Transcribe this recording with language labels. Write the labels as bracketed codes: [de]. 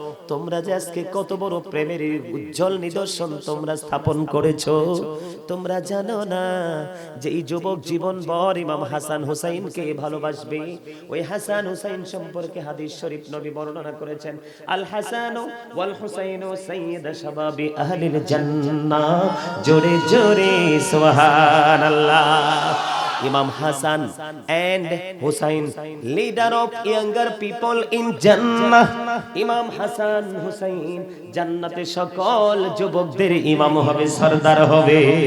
[bn] তোমরা যে আজকে কত বড় প্রেমের উজ্জ্বল নিদর্শন তোমরা স্থাপন করেছো, তোমরা জানো না যে এই যুবক জীবনভর ইমাম হাসান হুসাইনকে ভালোবাসবে। ওই হাসান হুসাইন সম্পর্কে হাদিস শরীফ নবী বর্ণনা করেছেন, [ar] আল হাসান ওয়াল হুসাইন সাইয়্যিদা শাবাবি আহলিল জান্নাহ। [bn] জোরে জোরে সুবহানাল্লাহ। [en] Imam Hassan and Hussein, leader of younger people in Jannah. [bn] Imam Hassan Hussein জান্নাতে সকল যুবকদের ইমাম হবে, সরদার হবে।